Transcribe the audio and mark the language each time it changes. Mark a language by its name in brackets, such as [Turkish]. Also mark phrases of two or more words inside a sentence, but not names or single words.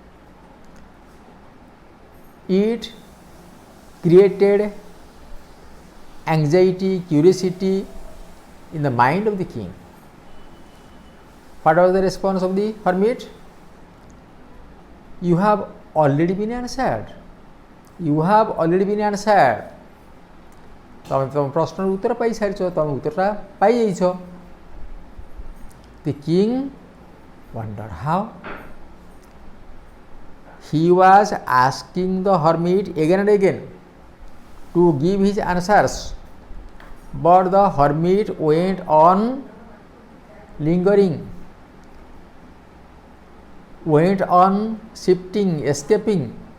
[English] It created anxiety, curiosity in the mind of the king. What was the response of the hermit? You have already been answered. You have already been answered. [Odia] ତୁମ ପ୍ରଶ୍ନ ଉତ୍ତର ପାଇ ସାରି ତୁମ ଉତ୍ତରଟା ପାଇ ଯାଇଛ. [English] The king wondered how. He was asking the hermit again and again to give his answers, but the hermit went on lingering, went on shifting, escaping.